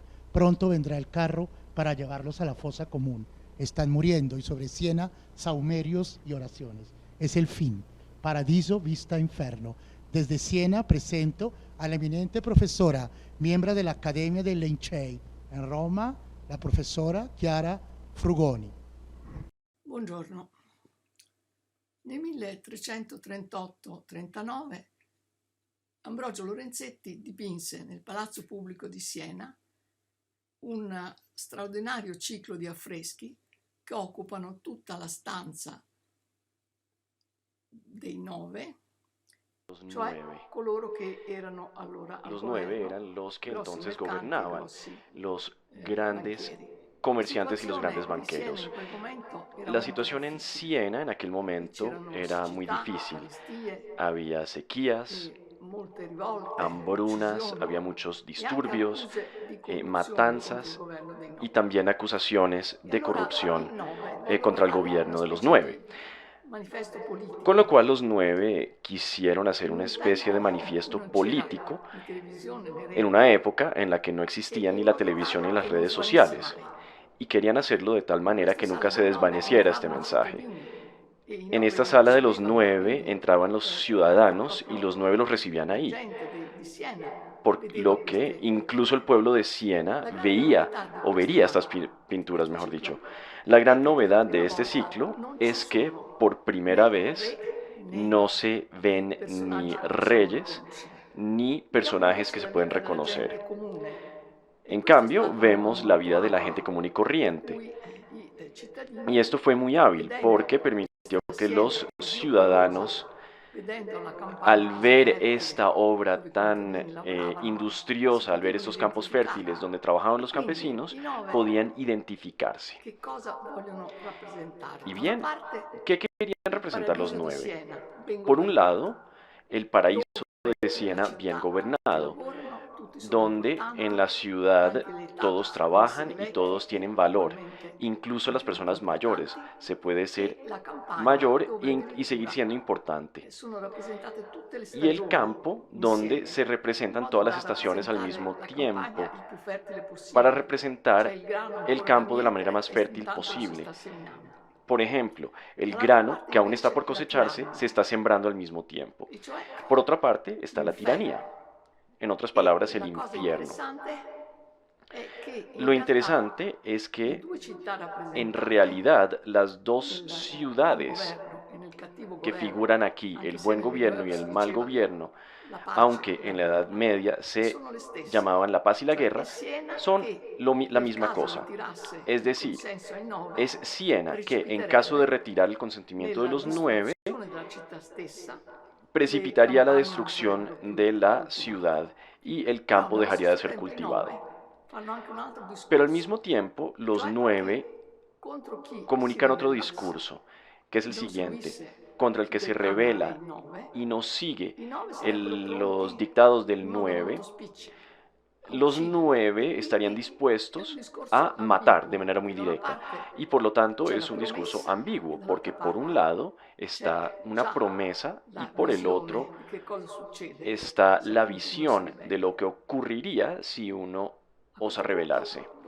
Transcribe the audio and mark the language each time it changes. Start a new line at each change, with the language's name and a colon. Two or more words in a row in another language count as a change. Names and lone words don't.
Spanish: Pronto vendrá el carro para llevarlos a la fosa común. Están muriendo, y sobre Siena, saumerios y oraciones. Es el fin. Paradiso Vista Inferno. Desde Siena presento a la eminente profesora, miembro de la Accademia dei Lincei en Roma, la profesora Chiara Frugoni.
Italian: Buongiorno. Nel 1338-39 Ambrogio Lorenzetti dipinse nel Palazzo Pubblico di Siena un straordinario ciclo di affreschi che occupano tutta la stanza dei 9, cioè coloro che erano allora al
Spanish: Los
Italian: governo,
Spanish: 9 eran los que
Italian: grossi
Spanish: entonces
Italian: mercanti,
Spanish: gobernaban,
Italian: grossi
Spanish: los grandes
Italian: banchieri.
Spanish: comerciantes y los grandes
Italian: La situazione
Spanish: banqueros.
Italian: in quel momento era
Spanish: La
Italian: molto
Spanish: situación en
Italian: difficile.
Spanish: Siena en aquel momento
Italian: C'erano
Spanish: era muy
Italian: siccità,
Spanish: difícil.
Italian: carestie,
Spanish: Había sequías,
Italian: molte rivolte,
Spanish: hambrunas,
Italian: uccisioni
Spanish: había muchos
Italian: e anche
Spanish: disturbios,
Italian: accuse di corruzione contro il
Spanish: matanzas
Italian: governo dei
Spanish: y
Italian: Nove.
Spanish: también acusaciones
Italian: E
Spanish: de
Italian: allora
Spanish: corrupción
Italian: i Nove vollero
Spanish: contra el
Italian: fare una
Spanish: gobierno de los
Italian: specie
Spanish: 9.
Italian: di manifesto politico.
Spanish: Con lo cual los 9 quisieron hacer
Italian: In
Spanish: una
Italian: un
Spanish: especie de
Italian: tempo in cui
Spanish: manifiesto
Italian: non c'era
Spanish: político
Italian: né televisione né
Spanish: en una
Italian: rete,
Spanish: época en la que no existían ni
Italian: e
Spanish: la
Italian: lo
Spanish: televisión ni
Italian: tentavano
Spanish: las
Italian: che non
Spanish: redes
Italian: svanisse
Spanish: sociales,
Italian: mai.
Spanish: y querían hacerlo de tal
Italian: In
Spanish: manera
Italian: questa
Spanish: que nunca
Italian: sala
Spanish: se
Italian: dei Nove
Spanish: desvaneciera este
Italian: entravano i
Spanish: mensaje.
Italian: cittadini e i
Spanish: En
Italian: Nove
Spanish: esta
Italian: li
Spanish: sala de los
Italian: ricevevano,
Spanish: 9
Italian: quindi
Spanish: entraban los
Italian: anche
Spanish: ciudadanos y los 9 los recibían
Italian: la
Spanish: ahí,
Italian: gente di Siena
Spanish: por
Italian: vedeva
Spanish: lo que
Italian: queste
Spanish: incluso el
Italian: pitture.
Spanish: pueblo de Siena
Italian: La grande
Spanish: veía
Italian: novità di
Spanish: o vería estas
Italian: di
Spanish: pinturas,
Italian: questo
Spanish: mejor
Italian: ciclo
Spanish: dicho. La
Italian: è
Spanish: gran
Italian: che per la
Spanish: novedad
Italian: prima
Spanish: de este
Italian: volta
Spanish: ciclo
Italian: non ci
Spanish: es que
Italian: sono
Spanish: por primera
Italian: né
Spanish: vez
Italian: re né
Spanish: no se ven
Italian: personaggi
Spanish: ni
Italian: che possiamo
Spanish: reyes
Italian: riconoscere.
Spanish: ni
Italian: Vediamo
Spanish: personajes
Italian: invece
Spanish: que se
Italian: la
Spanish: pueden
Italian: vita della gente
Spanish: reconocer.
Italian: comune e
Spanish: En
Italian: questo è
Spanish: cambio,
Italian: stato un
Spanish: vemos
Italian: modo
Spanish: la
Italian: molto
Spanish: vida de la
Italian: abile
Spanish: gente común y
Italian: per
Spanish: corriente.
Italian: cui i
Spanish: Y
Italian: cittadini
Spanish: esto fue muy hábil porque
Italian: vedendo
Spanish: permitió que
Italian: Siena
Spanish: los
Italian: così popolosa,
Spanish: ciudadanos,
Italian: vedendo la
Spanish: al
Italian: campagna così
Spanish: ver esta
Italian: fertile
Spanish: obra
Italian: dove i
Spanish: tan
Italian: contadini lavoravano, si
Spanish: industriosa, al ver
Italian: potevano
Spanish: estos campos
Italian: identificare.
Spanish: fértiles donde trabajaban
Italian: E
Spanish: los
Italian: quindi
Spanish: campesinos,
Italian: i Nove
Spanish: podían identificarse.
Italian: che cosa vogliono rappresentare?
Spanish: Y
Italian: Da una
Spanish: bien,
Italian: parte
Spanish: ¿qué querían
Italian: il
Spanish: representar los
Italian: paradiso di
Spanish: 9?
Italian: Siena, ben
Spanish: Por un
Italian: governato,
Spanish: lado, el paraíso de
Italian: la
Spanish: Siena bien
Italian: città, tutti
Spanish: gobernado,
Italian: lavorano, tutti sono
Spanish: donde en
Italian: importanti,
Spanish: la ciudad
Italian: anche l'età
Spanish: todos
Italian: possono
Spanish: trabajan
Italian: essere
Spanish: y
Italian: vecchi,
Spanish: todos tienen valor,
Italian: ugualmente
Spanish: incluso las
Italian: anche molto
Spanish: personas mayores.
Italian: importanti,
Spanish: Se puede ser
Italian: e la campagna
Spanish: mayor
Italian: dove
Spanish: y seguir
Italian: addirittura
Spanish: siendo importante.
Italian: sono rappresentate tutte le
Spanish: Y el
Italian: stagioni
Spanish: campo donde
Italian: insieme,
Spanish: se
Italian: in
Spanish: representan
Italian: modo
Spanish: todas las
Italian: da
Spanish: estaciones al
Italian: rappresentare
Spanish: mismo
Italian: la campagna
Spanish: tiempo
Italian: il più fertile
Spanish: para
Italian: possibile, cioè
Spanish: representar
Italian: il grano
Spanish: el
Italian: ancora da
Spanish: campo de la manera
Italian: mietere
Spanish: más
Italian: e
Spanish: fértil
Italian: intanto lo si
Spanish: posible.
Italian: sta seminando.
Spanish: Por ejemplo, el
Italian: Dall'altra
Spanish: grano
Italian: parte
Spanish: que aún está
Italian: invece
Spanish: por
Italian: la
Spanish: cosecharse
Italian: tirannia,
Spanish: se está sembrando al mismo tiempo.
Italian: e cioè
Spanish: Por otra parte está la tiranía,
Italian: l'inferno.
Spanish: en otras
Italian: E
Spanish: palabras el
Italian: la cosa
Spanish: infierno.
Italian: interessante è che in
Spanish: Lo
Italian: realtà
Spanish: interesante es
Italian: le
Spanish: que
Italian: due città
Spanish: en
Italian: rappresentate
Spanish: realidad las dos
Italian: nel buon
Spanish: ciudades
Italian: governo e nel cattivo
Spanish: que
Italian: governo,
Spanish: figuran aquí,
Italian: anche
Spanish: el
Italian: se
Spanish: buen
Italian: nel
Spanish: gobierno y
Italian: Medioevo
Spanish: el
Italian: si
Spanish: mal
Italian: diceva
Spanish: gobierno,
Italian: la pace
Spanish: aunque
Italian: e la
Spanish: en la Edad
Italian: guerra,
Spanish: Media se
Italian: sono le stesse,
Spanish: llamaban la paz y la
Italian: cioè è
Spanish: guerra,
Italian: Siena
Spanish: son
Italian: che
Spanish: la
Italian: nel
Spanish: misma
Italian: caso
Spanish: cosa.
Italian: ritirasse
Spanish: Es
Italian: il
Spanish: decir,
Italian: consenso ai Nove,
Spanish: es Siena que en caso de
Italian: precipiterebbe
Spanish: retirar el consentimiento de
Italian: nella
Spanish: los 9,
Italian: distruzione della città stessa, le
Spanish: precipitaría la
Italian: campagne non
Spanish: destrucción
Italian: sarebbero più
Spanish: de la
Italian: coltivate.
Spanish: ciudad y el
Italian: Però
Spanish: campo
Italian: nello
Spanish: dejaría de
Italian: stesso
Spanish: ser
Italian: tempo i
Spanish: cultivado.
Italian: Nove fanno anche un altro
Spanish: Pero al
Italian: discorso,
Spanish: mismo tiempo, los
Italian: cioè
Spanish: 9
Italian: che
Spanish: comunican otro discurso, que es el siguiente: contra el que se rebela y no sigue los dictados del 9, los 9 estarían dispuestos a matar de manera muy directa. Y por lo tanto es un discurso ambiguo, porque por un lado está una promesa y por el otro está la visión de lo que ocurriría si uno osa rebelarse.